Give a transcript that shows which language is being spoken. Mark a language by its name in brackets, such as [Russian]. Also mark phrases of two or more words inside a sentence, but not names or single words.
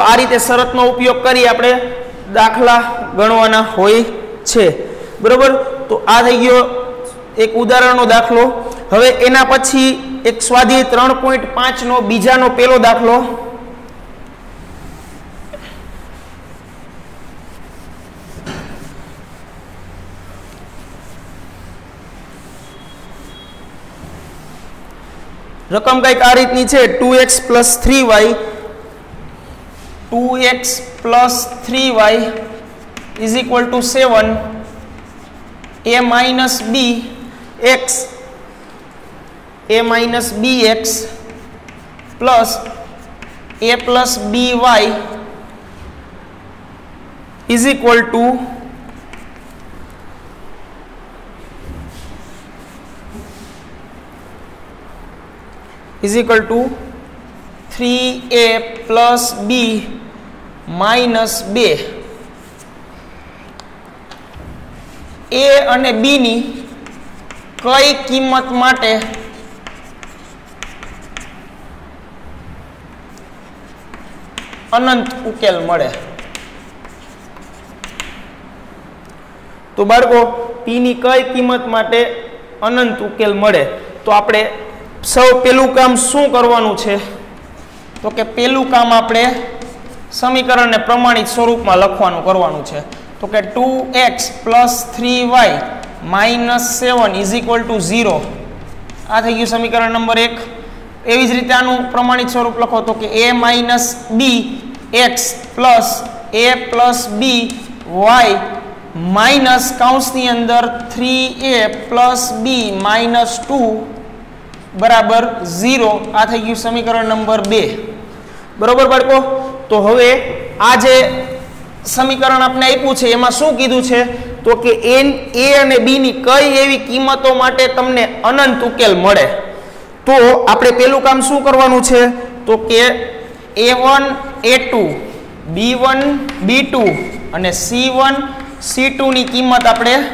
[Gujarati] આ રીતે શરતનો ઉપયોગ કરી આપણે દાખલા ગણવાના હોય છે બરોબર તો આ થઈ ગયો એક ઉદાહરણનો દાખલો હવે એના પછી એક સ્વાધ્યાય 3.5 નો બીજાનો પહેલો દાખલો રકમ કઈક આ રીતની છે [English] 2x plus 3y 2x plus 3y is equal to 7 a minus b x a minus bx plus a plus by is equal to is equal to 3a plus b minus 2 [Gujarati] a અને b ની કઈ કિંમત માટે અનંત ઉકેલ મળે તો બાળકો p ની કઈ કિંમત માટે અનંત ઉકેલ મળે તો આપણે સૌ પેલું કામ શું કરવાનું છે તો કે પેલું કામ આપણે સમીકરણને પ્રમાણિત સ્વરૂપમાં લખવાનું કરવાનું છે તો કે [English] 2x plus 3y minus 7 is equal to 0 [Gujarati] આ થઈ ગયું સમીકરણ નંબર 1 એવી જ રીતે આનું પ્રમાણિત સ્વરૂપ લખો તો કે a [English] minus b x plus a plus b y minus [Gujarati] કૌંસની અંદર [English] 3a plus b minus 2 બરાબર [Gujarati] 0 આ થઈ ગયું સમીકરણ નંબર 2 બરોબર બાળકો તો હવે આ જે સમીકરણ આપણે આપ્યું છે એમાં શું કીધું છે તો કે a અને b ની કઈ એવી કિંમતો માટે તમને અનંત ઉકેલ મળે તો આપણે પેલું કામ શું કરવાનું છે તો કે a1 a2 b1 b2 અને c1 c2 ની કિંમત આપણે